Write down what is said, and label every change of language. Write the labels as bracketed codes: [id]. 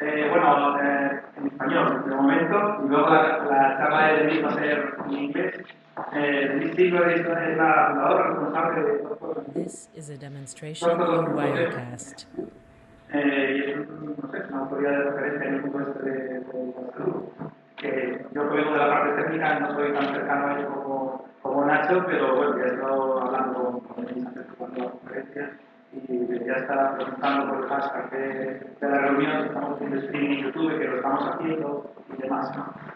[es] Bueno, en español de momento, y luego la charla de Denise va a ser en inglés. Denise Silver es la fundadora responsable de todo. [en] This is a demonstration of Wirecast. [es] Y es no sé, una autoridad de referencia en el mundo este de la salud. Que yo que vengo de la parte técnica no soy tan cercano a ello como Nacho, pero bueno, ya he estado hablando con Denise antes de la conferencia y ya está preguntando por el hashtag de la reunión, estamos haciendo streaming en YouTube, que lo estamos haciendo y demás, ¿no?